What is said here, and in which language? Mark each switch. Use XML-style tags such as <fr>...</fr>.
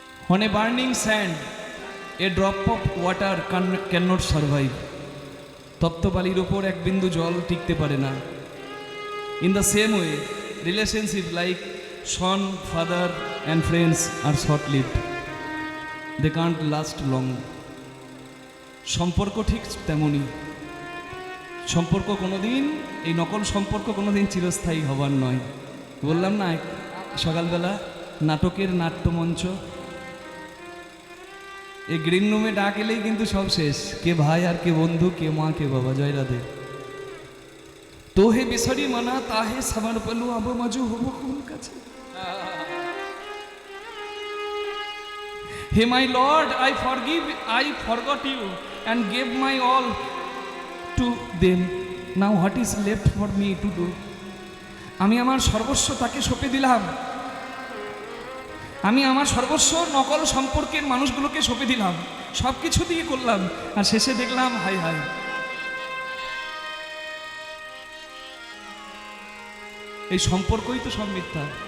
<en>On a burning sand, a drop of water cannot survive.</en> <bn>তপ্ত বালির ওপর এক বিন্দু জল টিকতে পারে না।</bn> <en>In the same way, relationship like son, father and friends are short-lived. They can't last long.</en> <bn>সম্পর্ক ঠিক তেমনই। সম্পর্ক কোনোদিন, এই নকল সম্পর্ক কোনোদিন চিরস্থায়ী হবার নয়। বললাম না সকালবেলা নাটকের নাট্যমঞ্চ, এই গ্রিন রুমে ডাক এলেই কিন্তু সব শেষ। কে ভাই আর কে বন্ধু, কে মা কে বাবা। জয় রাধে। তোহে বিসরি মনা তাহে সমর্পণু, আব মজু হব কোন কাছে।</bn> <en>হে my lord, I forgot you and gave my all to them. Now what is left for me to do?</en> <bn>আমি আমার সর্বস্ব তাকে সঁপে দিলাম। আমি আমার সর্বস্ব নকল সম্পর্কের মানুষগুলোকে সঁপে দিলাম, সব কিছু দিয়ে করলাম, আর শেষে দেখলাম হাই হাই। এই সম্পর্কই তো সব মিথ্যা।</bn>